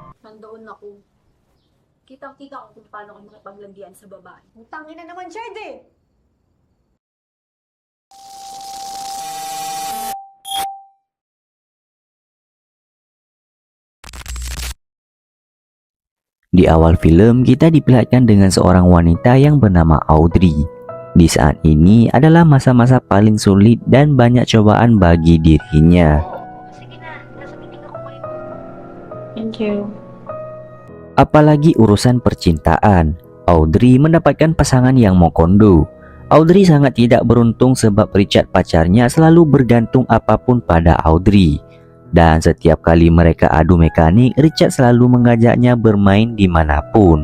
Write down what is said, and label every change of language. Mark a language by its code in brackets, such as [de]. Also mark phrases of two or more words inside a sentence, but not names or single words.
[tl] nandoon ako, kitang-kita ko kung paano ako makipaglandian sa babae. Utangin na naman siya, eh. [id] Di awal film, kita diperlihatkan dengan seorang wanita yang bernama Audrey. Di saat ini adalah masa-masa paling sulit dan banyak cobaan bagi dirinya. [tl] Sige na, nasa meeting ako ngayon. [en] Thank you. [id] Apalagi urusan percintaan, Audrey mendapatkan pasangan yang mau kondo. Audrey sangat tidak beruntung sebab Richard pacarnya selalu bergantung apapun pada Audrey. Dan setiap kali mereka adu mekanik, Richard selalu mengajaknya bermain dimanapun.